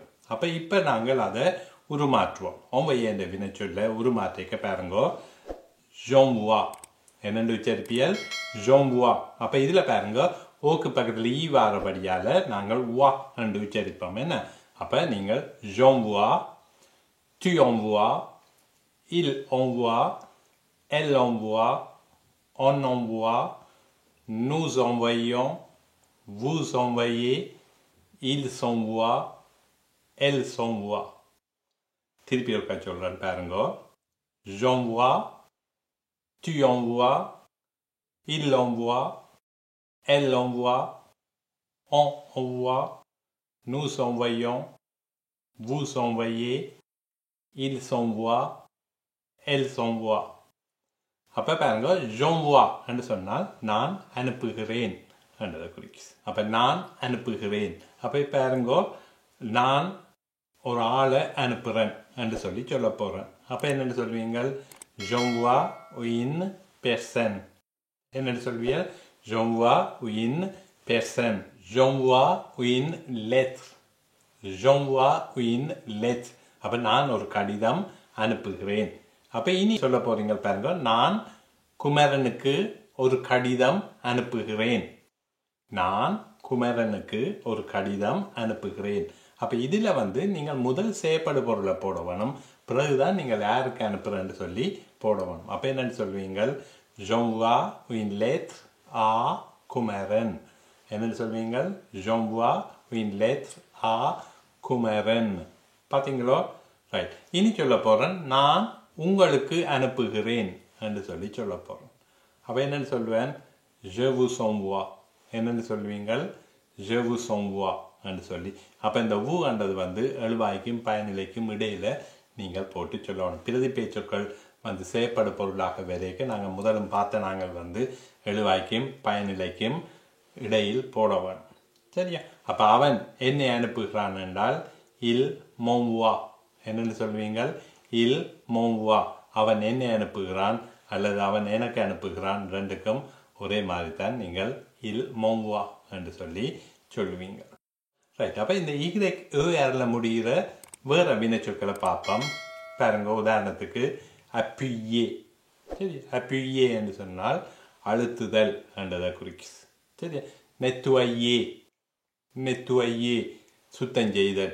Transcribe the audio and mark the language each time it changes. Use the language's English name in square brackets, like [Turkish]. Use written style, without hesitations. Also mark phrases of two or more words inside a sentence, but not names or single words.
[Tamil] அப்போ இப்போ நாங்கள் அதை உருமாற்றுவோம். ONVOYE என்ற வினைச்சொல்ல உருமாற்றிக்க பாருங்கோ. j'envoie என்னென்று உச்சரிப்பியல் j'envoie. அப்போ இதில் பாருங்க ஓக்கு பக்கத்தில் ஈ வாரபடியால் நாங்கள் வா என்று உச்சரிப்போம். என்ன அப்போ நீங்கள் [French] j'envoie, tu envoies, il envoie, elle envoie, on envoie, nous envoyons, vous envoyez, ils envoient, elles envoient. [Tamil] திருப்பி ஒருக்கா சொல்கிறேன் பாருங்க. [French] j'envoie, tu envoies, il envoie, elle envoie, on envoie, nous envoyons, vous envoyez, ils envoient, elles envoient. [Tamil] அப்போ பாருங்க, j'envoie என்று சொன்னால் நான் அனுப்புகிறேன் என்றதை குறிக்குது. அப்போ நான் அனுப்புகிறேன். அப்போ பாருங்க, நான் ஒரு ஆளை அனுப்புகிறேன் என்று சொல்ல போகிறேன். அப்போ என்னென்னு சொல்வீங்க? [French] j'envoie une personne. [Tamil] என்னென்னு சொல்வீங்க? [French] j'envoie une personne. j'envoie une lettre. j'envoie une lettre. [Tamil] அப்போ நான் ஒரு கடிதம் அனுப்புகிறேன். அப்போ இனி சொல்ல போறீங்க பாருங்க, நான் குமரனுக்கு ஒரு கடிதம் அனுப்புகிறேன். நான் குமரனுக்கு ஒரு கடிதம் அனுப்புகிறேன். அப்போ இதில் நீங்கள் முதல் செயற்படு பொருளை போட வேணும். பிறகுதான் நீங்கள் யாருக்கு அனுப்புறேன்னு சொல்லி போட வேணும். அப்போ என்னன்னு சொல்வீங்க? [French] j'envoie une lettre à குமரன். [Tamil] என்னன்னு சொல்வீங்க? [French] j'envoie une lettre à குமரன். [Tamil] பார்த்தீங்களோ? ரைட். இனி சொல்ல போகிறேன், நான் உங்களுக்கு அனுப்புகிறேன் என்று சொல்ல போகிறேன். அப்போ என்னென்னு சொல்வேன்? [French] je vous envoie. [Tamil] என்னென்னு சொல்வீங்க? [French] je vous envoie [Tamil] என்று சொல்லி. அப்போ இந்த ஊ என்றது எழுவாய்க்கும் பயனிலைக்கும் இடையில் நீங்கள் போட்டு சொல்லணும். பிரதி பேச்சொற்கள் செயற்படு பொருளாக வரைக்க நாங்கள் முதலும் பார்த்த நாங்கள் எழுவாய்க்கும் பயனிலைக்கும் இடையில் போட வேணும். சரியா? அப்போ அவன் என்னை அனுப்புகிறான் என்றால் [French] il m'envoie. [Tamil] என்னென்னு சொல்வீங்க? [French] il m'envoie. [Tamil] அவன் என்னை அனுப்புகிறான் அல்லது அவன் எனக்கு அனுப்புகிறான், ரெண்டுக்கும் ஒரே மாதிரி தான் நீங்கள் [French] il m'envoie [Tamil] என்று சொல்லுவீங்க. ரைட். அப்போ இந்த ER முடிகிற வேற வினைச்சொற்களை பார்ப்போம். பாருங்க, உதாரணத்துக்கு appuyer. சரி, appuyer என்று சொன்னால் அழுத்துதல் என்றதை குறிக்குது. சரி, [French] nettoyer, nettoyer [Tamil] சுத்தம் செய்தல்.